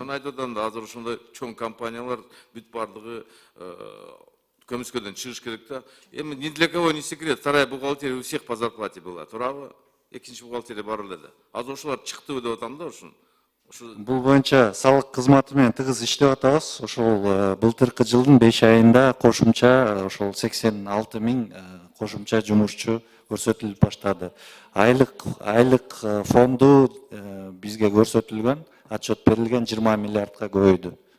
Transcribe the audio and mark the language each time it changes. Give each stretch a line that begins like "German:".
Kyrgyz: Аны айтып атам да, азыр ошондой чоң компаниялар бүт бардыгы көмүскөдөн чыгыш керек да.
Russian: Эми ни для кого не секрет, вторая бухгалтерия у всех по зарплате была,
Kyrgyz: туурабы? Экинчи бухгалтерия бар эле да. Азыр ошолар чыктыбы деп атам да ушун. Бул боюнча салык кызматы менен тыгыз иштеп атабыз. Ошол былтыркы жылдын 5 айында кошумча ошол 86 000 кошумча жумушчу көрсөтүлүп баштады. Айлык фонду бизге көрсөтүлгөн, отчет берилген 20 миллиардка көбөйдү.